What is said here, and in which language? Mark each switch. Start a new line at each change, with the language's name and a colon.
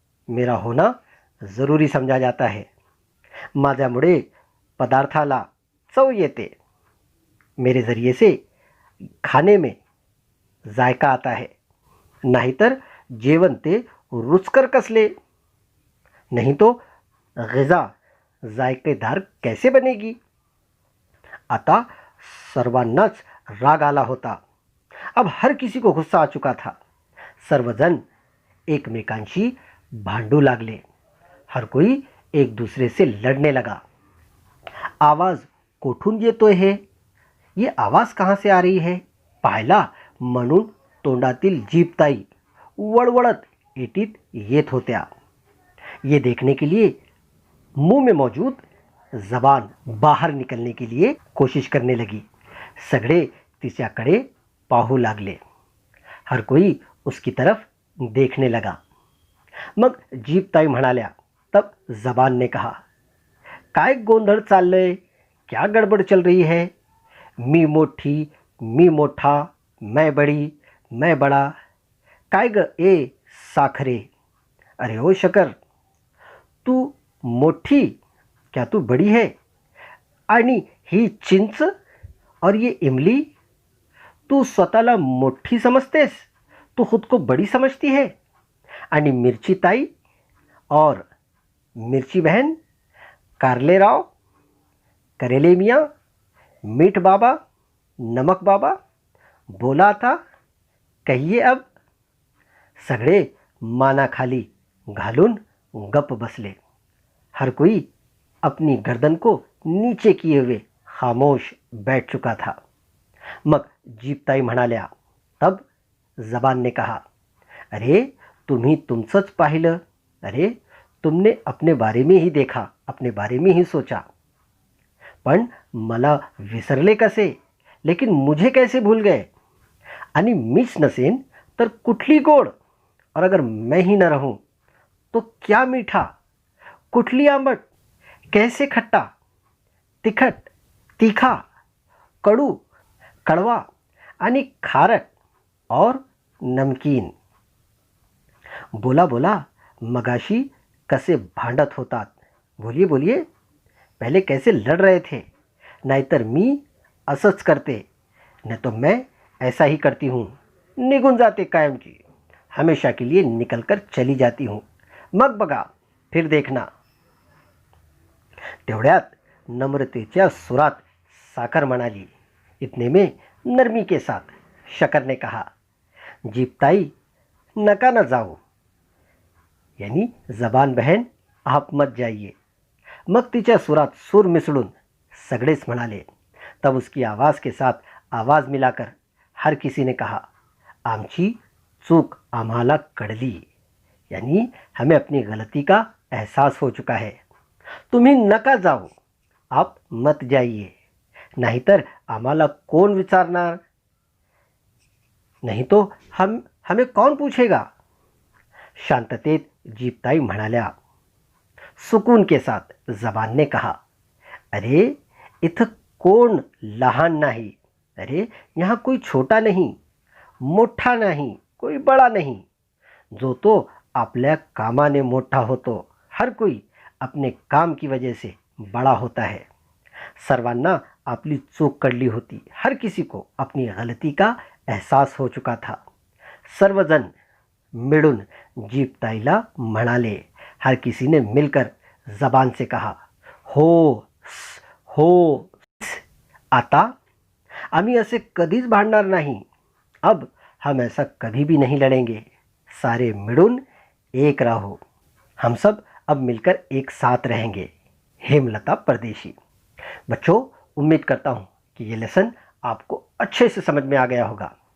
Hindi: मेरा होना ज़रूरी समझा जाता है.
Marathi: माझ्यामुळे पदार्थाला चव येते.
Hindi: मेरे ज़रिए से खाने में जायका आता है.
Marathi: नाहीतर जेवण ते रुचकर कसले.
Hindi: नहीं तो ग़िज़ा जायकेदार कैसे बनेगी.
Marathi: आता सर्वांनाच राग आला होता.
Hindi: अब हर किसी को गुस्सा आ चुका था.
Marathi: सर्वजन एकमेकांशी भांडू लागले.
Hindi: हर कोई एक दूसरे से लड़ने लगा.
Marathi: आवाज़ कोठून येतोय हे?
Hindi: ये आवाज़ कहाँ से आ रही है?
Marathi: पाहायला म्हणून तोंडातील जीभताई वळवळत एटीत येत होत्या.
Hindi: ये देखने के लिए मुंह में मौजूद जबान बाहर निकलने के लिए कोशिश करने लगी.
Marathi: सगळे तिच्याकडे पाहू लागले.
Hindi: हर कोई उसकी तरफ देखने लगा.
Marathi: मग जीभताई म्हणाल्या.
Hindi: तब जबान ने कहा,
Marathi: काय गोंधळ चाललंय?
Hindi: क्या गडबड चल रही है?
Marathi: मी मोठी, मी मोठा,
Hindi: मैं बड़ी, मैं बड़ा.
Marathi: काय ग ए साखरे?
Hindi: अरे ओ शकर,
Marathi: तू मोठी,
Hindi: क्या तू बड़ी है?
Marathi: आणि ही चिंच
Hindi: और ये इमली,
Marathi: तू स्वतःला मोठी समजतेस,
Hindi: तू खुद को बड़ी समझती है.
Marathi: आणि मिरची ताई
Hindi: और मिर्ची बहन,
Marathi: कारले राव,
Hindi: करेले मियाँ,
Marathi: मीठ बाबा,
Hindi: नमक बाबा,
Marathi: बोला आता,
Hindi: कहिए अब.
Marathi: सगळे मानाखाली घालून गप बसले.
Hindi: हर कोई अपनी गर्दन को नीचे किए हुए खामोश बैठ चुका था.
Marathi: मग जीभताई म्हणाल्या.
Hindi: तब जबान ने कहा,
Marathi: अरे तुम्ही तुमचंच पाहिलं.
Hindi: अरे तुमने अपने बारे में ही देखा, अपने बारे में ही सोचा.
Marathi: पण मला विसरले कसे?
Hindi: लेकिन मुझे कैसे भूल गए?
Marathi: आणि मीच नसेन तर कुठली गोड?
Hindi: और अगर मैं ही न रहूं तो क्या मीठा,
Marathi: कुठली आंबट,
Hindi: कैसे खट्टा,
Marathi: तिखट,
Hindi: तीखा,
Marathi: कडू,
Hindi: कड़वा
Marathi: आणि खारट
Hindi: और नमकीन.
Marathi: बोला बोला मगाशी कसे भांडत होतात.
Hindi: बोलिए बोलिए, पहले कैसे लड़ रहे थे.
Marathi: नाहीतर मी असंच करते,
Hindi: नहीं तो मैं ऐसा ही करती हूँ.
Marathi: निघून जाते कायम की,
Hindi: हमेशा के लिए निकल कर चली जाती हूँ.
Marathi: मग बघा,
Hindi: फिर देखना.
Marathi: तेवढ्यात नम्रतेच्या सुरात साखर म्हणाली.
Hindi: इतने में नरमी के साथ शकर ने कहा,
Marathi: जीभताई नका न जाओ.
Hindi: यानी जबान बहन, आप मत जाइए.
Marathi: मग तिच्या सुरात सूर मिसळून सगळेच म्हणाले.
Hindi: तब उसकी आवाज़ के साथ आवाज़ मिलाकर हर किसी ने कहा,
Marathi: आमची चूक आम्हाला कळली.
Hindi: यानी हमें अपनी गलती का एहसास हो चुका है.
Marathi: तुम्ही नका
Hindi: जाओ, आप मत जाइए.
Marathi: नाहीतर आम्हाला कोण विचारणार?
Hindi: नहीं तो हमें कौन पूछेगा.
Marathi: शांततेत जीभताई म्हणाल्या.
Hindi: सुकून के साथ जबान ने कहा,
Marathi: अरे इथं कोण लहान नाही.
Hindi: अरे यहाँ कोई छोटा नहीं, मोठा नहीं, कोई बड़ा नहीं.
Marathi: जो तो आपल्या कामाने मोठा होतो.
Hindi: हर कोई अपने काम की वजह से बड़ा होता है.
Marathi: सर्वांना आपली चूक कळली होती.
Hindi: हर किसी को अपनी गलती का एहसास हो चुका था.
Marathi: सर्वजण मिळून जीपताईला म्हणाले.
Hindi: हर किसी ने मिलकर जबान से कहा, हो हो.
Marathi: आता आम्ही असे कधीच भांडणार नाही.
Hindi: अब हम ऐसा कभी भी नहीं लड़ेंगे.
Marathi: सारे मिळून एक रहो.
Hindi: हम सब अब मिलकर एक साथ रहेंगे. हेमलता परदेशी. बच्चों, उम्मीद करता हूँ कि ये लेसन आपको अच्छे से समझ में आ गया होगा.